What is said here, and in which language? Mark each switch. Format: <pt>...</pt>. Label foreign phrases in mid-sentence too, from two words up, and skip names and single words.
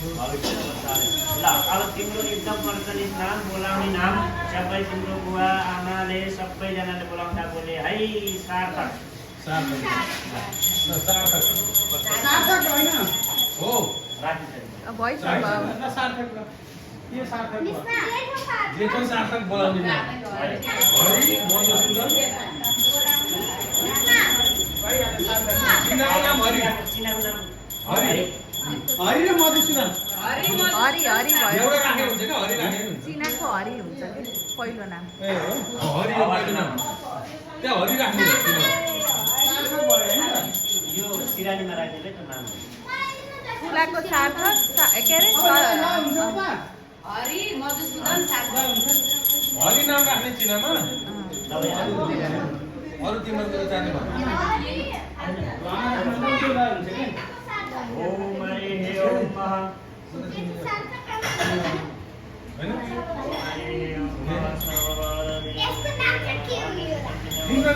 <ne>ल अब तिम्रो एकदम प्रचलित नाम बोलाउने नाम सबै तिम्रो बुवा आमाले सबैजनाले बोलाउँदा बोले है सार्थक सार्थक होइन हो राखिन्छ भोइस सार्थक के सार्थक जेठो सार्थक बोलाउने नाम हरि मधुसूदन चिनाको नाम हरि हरि हरि र मधुसूदन हरि हरि भयो एउटा राखेको हुन्छ क्या हरि राखेको हुन्छ चिनाको हरि हुन्छ कि पहिलो नाम ए हो हरि हो पहिलो नाम त्यहाँ हरि राख्ने हो यो सिरानीमा राखिदिएकै त नाम हो फुलाको सार्थक के अरे हरि मधुसूदन सार्थक हरि नाम राख्ने चिनामा अरू तिम्रो जाने ओम हरि हे ओम महा होइन तिम्रो</ne>